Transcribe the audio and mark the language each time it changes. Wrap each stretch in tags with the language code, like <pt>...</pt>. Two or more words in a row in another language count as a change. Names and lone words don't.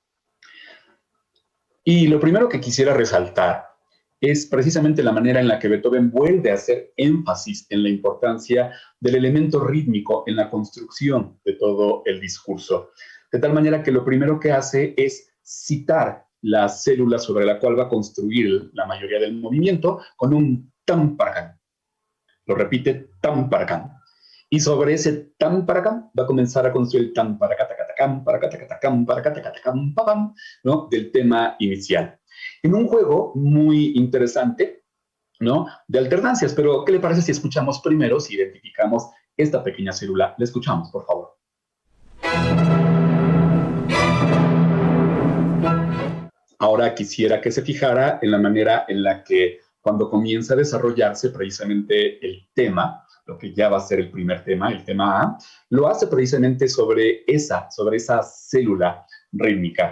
<es>Y lo primero que quisiera resaltar es precisamente la manera en la que Beethoven vuelve a hacer énfasis en la importancia del elemento rítmico en la construcción de todo el discurso. De tal manera que lo primero que hace es citar la célula sobre la cual va a construir la mayoría del movimiento con un tam para can. Lo repite tam para can. Y sobre ese tam para can va a comenzar a construir el tam para catacatacam, para catacatacam, para catacatacam, papam, ¿no? Del tema inicial. En un juego muy interesante, ¿no? De alternancias, pero ¿qué le parece si escuchamos primero, si identificamos esta pequeña célula? La escuchamos, por favor. Ahora quisiera que se fijara en la manera en la que cuando comienza a desarrollarse precisamente el tema, lo que ya va a ser el primer tema, el tema A, lo hace precisamente sobre esa célula rítmica.</es>